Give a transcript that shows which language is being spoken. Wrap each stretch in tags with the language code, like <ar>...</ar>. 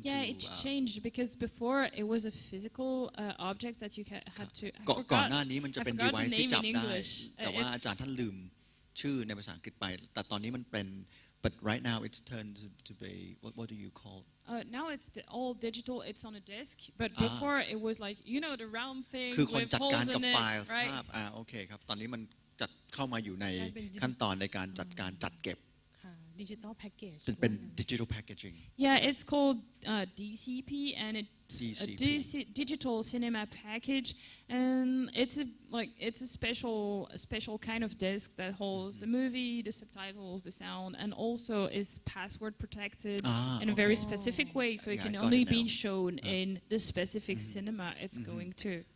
<en>Yeah, it's changed because before it was a physical object that you had to</en> <th>ก่อนหน้านี้มันจะเป็น device ที่จับได้แต่ว่าอาจารย์ท่านลืมชื่อในภาษาอังกฤษไปแต่ตอนนี้มันเป็น</th> <en>but right now it's turned to be what do you call now it's all digital it's on a disk but before it was like the round thing</en> <th>คือคนจัดการกับไฟล์</th> <en>right</en> <th>ภาพโอเคครับตอนนี้มันจัดเข้ามาอยู่ในขั้นตอนในการจัดการจัดเก็บ</th> <en>digital package</en> <th>เป็น digital packaging</th> <en>yeah it's called DCP and it's a digital cinema package and it's a special kind of disk that holds the movie the subtitles the sound and also is password protected in a very specific way so it can only be shown in the specific cinema it's going to</en>